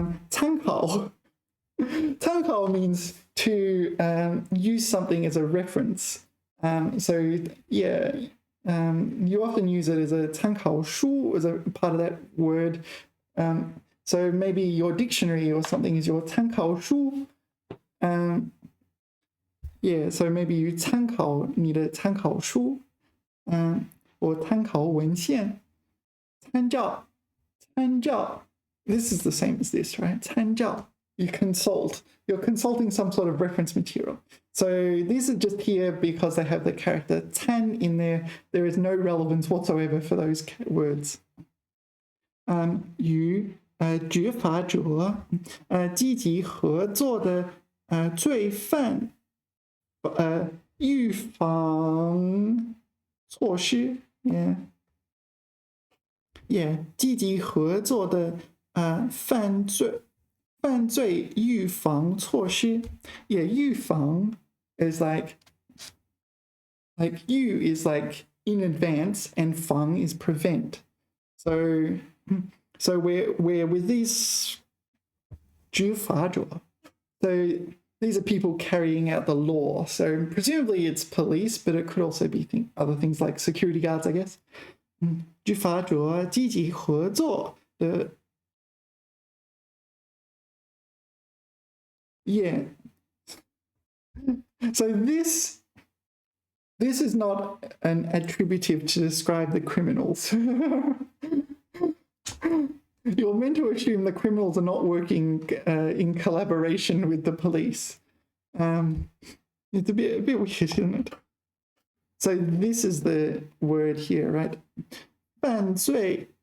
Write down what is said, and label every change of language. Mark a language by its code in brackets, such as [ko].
[en] 参考 参考 means to use something as a reference. So yeah, you often use it as a 参考书 as a part of that word. So maybe your dictionary or something is your 参考书. Yeah, so maybe you [zh] 参考你的参考书 [en] or 参考文献. 参照 This is the same as this, right? 参照 You consult. You're consulting some sort of reference material. So these are just here because they have the character 参 in there. There is no relevance whatsoever for those words. [zh] 与执法者积极合作的罪犯预防措施 yeah 积极合作的犯罪预防措施 yeah 预防 [en] is like you is like in advance and 防 is prevent. So we're with these 执法者. So these are people carrying out the law. So presumably it's police, but it could also be other things like security guards, I guess. [zh] 执法者积极合作的 Yeah. [en] So this is not an attributive to describe the criminals. You're meant to assume the criminals are not working in collaboration with the police. It's a bit weird, isn't it? So this is the word here, right? 犯罪